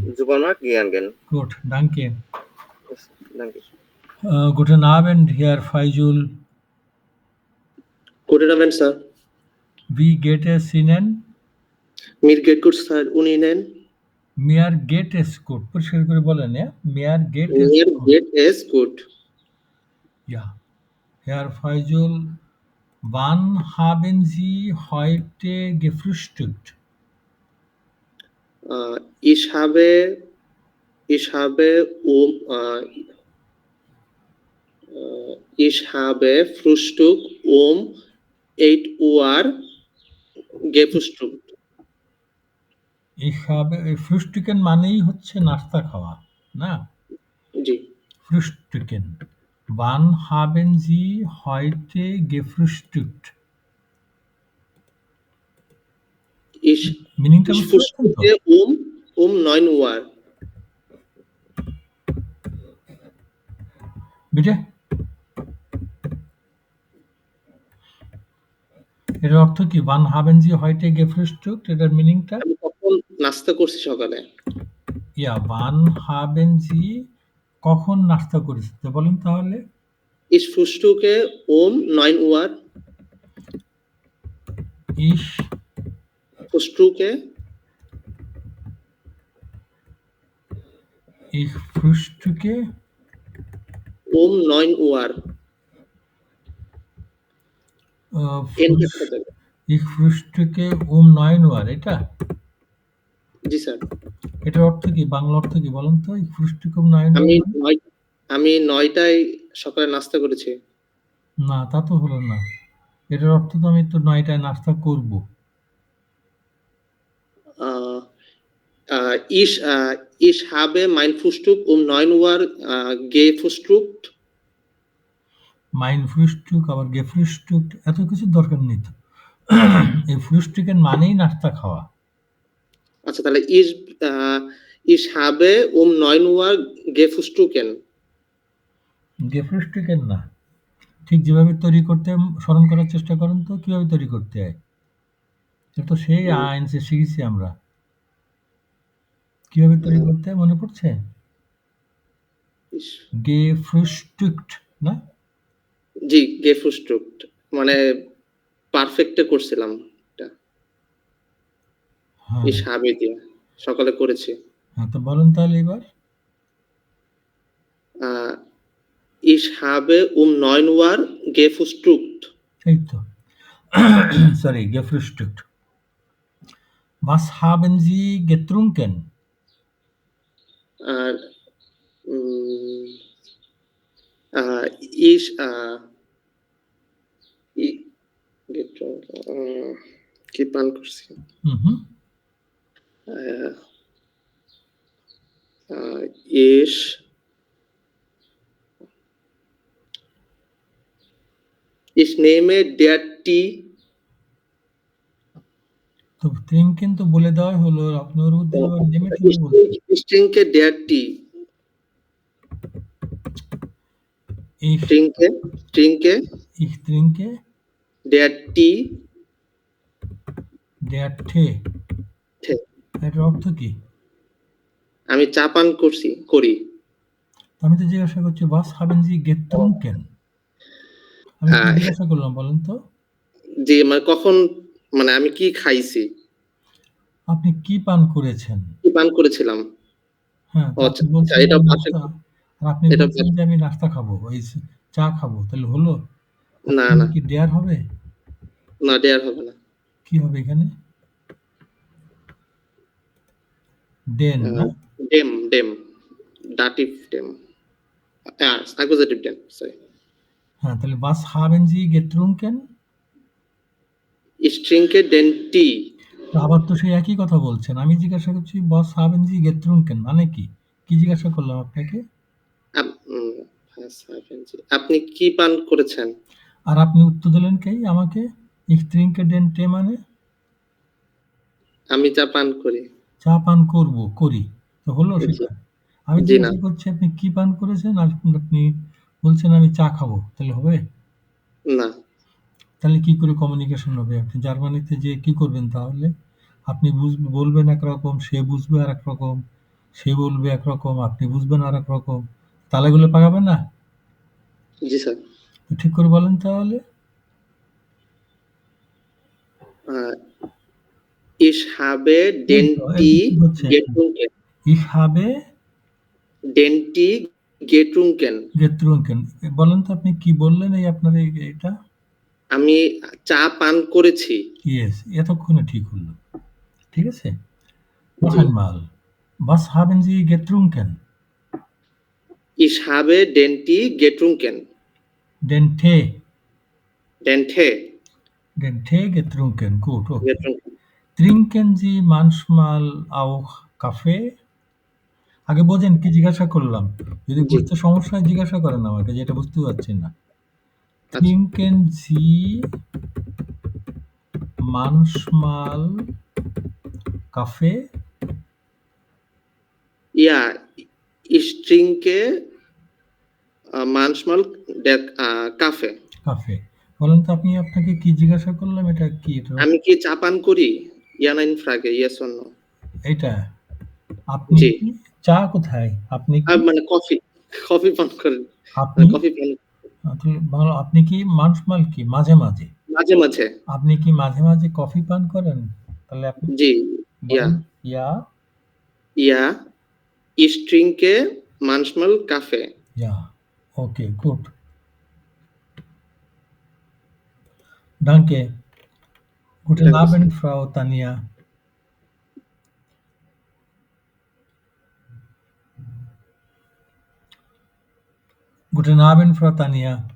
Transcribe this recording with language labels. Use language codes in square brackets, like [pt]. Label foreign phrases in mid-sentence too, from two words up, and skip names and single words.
[de] Supermarkt gegangen. Gut, danke. Danke. Guten Abend, Herr Faizul. Guten Abend, sir. Wie geht es Ihnen? Mir geht gut, sir. Und Ihnen? Mir geht es gut. [bn] পরিষ্কার করে বলেন, হ্যাঁ? [de] Mir geht es Mir gut. geht es gut. Ja. Herr Faizul, wann haben Sie heute gefrühstückt? Ich habe Frühstück um 8 Uhr gefrühstückt. [bn] ফ্রুস্টুকেন মানেই হচ্ছে নাস্তা খাওয়া, না? জি। ফ্রুস্টুকেন। [de] Wann haben Sie heute gefrühstückt? [bn] মিনিংটা [de] Ich [bn] বুঝতে পারছেন তো? [de] frühstücke um 9 Uhr. [bn] বিটে এটার অর্থ কি? [de] Wann haben Sie heute gefrühstückt, [bn] এটার মিনিংটা? আমি কখন নাস্তা করছি সকালে? ইয়া, [de] Wann haben Sie [bn] কখন নাস্তা করেছে? তো বলেন তাহলে। [de] Ich frühstücke um 9 Uhr. ইশ Frühstücke ich frühstücke um 9 Uhr. [bn] এনটা কোথায় যাবে? [de] ich frühstücke um 9 Uhr, [bn] এটা? জি স্যার। এটার অর্থ কি? বাংলা অর্থ কি বলেন তো? [de] ich frühstücke um 9 Uhr মানে? [bn] আমি 9টায় সকালে নাস্তা করেছি। না, তা তো হলো না। এটার অর্থ তো আমি তো 9টায় নাস্তা করব। [de] Ich habe mein Frühstück um 9 Uhr gefrühstückt. mein Frühstück [bn] আবার gefrühstückt, এত কিছু দরকার নেই তো। এই ফ্রুস্টুকের মানেই নাস্তা খাওয়া। আচ্ছা, তাহলে [de] ich habe um 9 Uhr gefrühstückt. [bn] gefrühstücken না, ঠিক যেভাবে তৈরি করতে স্মরণ করার চেষ্টা করেন তো, কিভাবে তৈরি করতে হয়। এটা তো সেই আইনসে শিখেছি আমরা, কিভাবে তৈরি করতে হয় মনে পড়ছে? gefrühstückt না? জি, gefrühstückt মানে পারফেক্টে করছিলাম এটা। হ্যাঁ [de] ich habe [bn] দিয়ে সকালে করেছি। হ্যাঁ, তো বলেন তাহলে এবার। [de] Ich habe um 9 Uhr gefrühstückt. [bn] এই তো সরি, [de] gefrühstückt. Was haben Sie getrunken? [bn] আর ich কি পান করছি? [de] Ich nehme der Tee. তো trinken তো বলে দেওয়া হলো, আপনি ওর মধ্যে আবার নেমে কি বলছেন? Ich trinke der Tee. Ich trinke der Tee. der Tee, [bn] এটার অর্থ কি? আমি চা পান করি। আমি তো জিজ্ঞাসা করছি [de] was haben Sie getrunken? [bn] আমি কি জিজ্ঞাসা করলাম বলেন তো? জি, মানে কখন, মানে আমি কি খাইছি? আপনি কি পান করেছেন? কি পান করেছিলাম? হ্যাঁ, আপনি বলছেন এটা নাস্তা, আর আপনি বলছেন যে আমি নাস্তা খাবো, ওই চা খাবো, তাহলে হলো? না কি ডেয়ার হবে? না, ডেয়ার হবে না। কি হবে এখানে? ডেন না? [de] dem Dativ dem, Akkusativ dem, সরি। [bn] হ্যাঁ, তাহলে [de] was haben Sie getrunken? Ich trinke den Tee. [bn] আবার তো সেই একই কথা বলছেন। আমি জিজ্ঞাসা করছি [de] was haben Sie getrunken [bn] মানে কি? কি জিজ্ঞাসা করলাম আপনাকে? আপনি কি পান করেছেন? আর আপনি উত্তর দিলেন কি আমাকে? [de] ich trinke den Tee মানে? [bn] আমি চা পান করি। চা পান করি, তো হলো সেটা? আমি জিজ্ঞাসা করছি আপনি কি পান করেছেন, আর আপনি বলছেন আমি চা খাবো, তাহলে হবে? না। তাহলে কি করে কমিউনিকেশন হবে? আপনি জার্মানিতে যে কি করবেন তাহলে? আপনি বলবেন একরকম, সে বুঝবে আর এক রকম, সে বলবে একরকম, আপনি বুঝবেন আর এক রকম, তালেগুলো পাকাবে না? জি স্যার। ঠিক করে বলেন তাহলে। [de] Ich habe den Tee getrunken. Ich habe den Tee getrunken. [bn] বলেন তো আপনি কি বললেন এই আপনার এটা? আমি চা পান করেছি। ইয়েস, এতক্ষণে ঠিক হলো। ঠিক আছে? [de] Noch einmal. Was haben Sie getrunken? Ich habe den Tee getrunken. Den Tee. Den Tee. Den Tee getrunken. Gut, okay. Getrunken. Trinken Sie manchmal auch Kaffee? [bn] আগে বোঝেন কি জিজ্ঞাসা করলাম। যদি বুঝতে সমস্যা হয় জিজ্ঞাসা করেন আমাকে, যেটা বুঝতে পারছি না। [de] Trinken Sie manchmal কাফে Ja, ich trinke manchmal Kaffee. [bn] কাফে বলেন তো আপনি আপনাকে কি জিজ্ঞাসা করলাম এটা কি এটা আমি কি চা পান করি? [de] Ja, nein, Frage, [en] yes or no? [bn] এটা আপনি জি। কি চা কোথায় আপনি কি মানে কফি পান করেন। আপনি কফি পান তাহলে বাংলা আপনি কি মানসমাল কি মাঝে মাঝে মাঝে, মাঝে। আপনি কি মাঝে মাঝে কফি পান করেন তাহলে আপনি জি, ja. বলেন ইয়া [de] Ja, ich trinke manchmal Kaffee. Ja, okay, gut. Danke. Guten Danke sehr. Abend, Frau Tanja. Guten Abend, Frau Tanja.